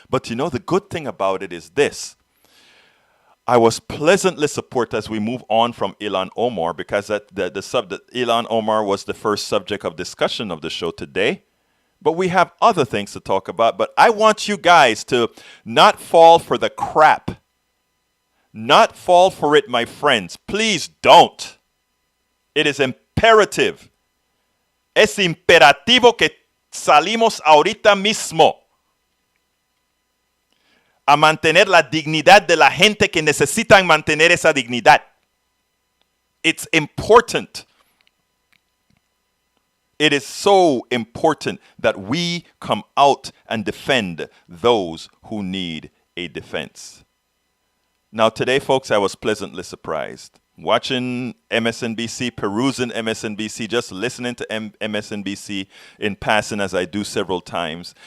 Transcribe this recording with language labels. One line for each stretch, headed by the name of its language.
English: But you know, the good thing about it is this. I was pleasantly surprised as we move on from Ilhan Omar, because Ilhan Omar was the first subject of discussion of the show today. But we have other things to talk about. But I want you guys to not fall for the crap. Not fall for it, my friends. Please don't. It is imperative.
Spanish: Es imperativo que salimos ahorita mismo a mantener la dignidad de la gente que necesitan mantener esa dignidad.
English: It's important. It is so important that we come out and defend those who need a defense. Now today, folks, I was pleasantly surprised. Watching MSNBC, perusing MSNBC, just listening to MSNBC in passing as I do several times.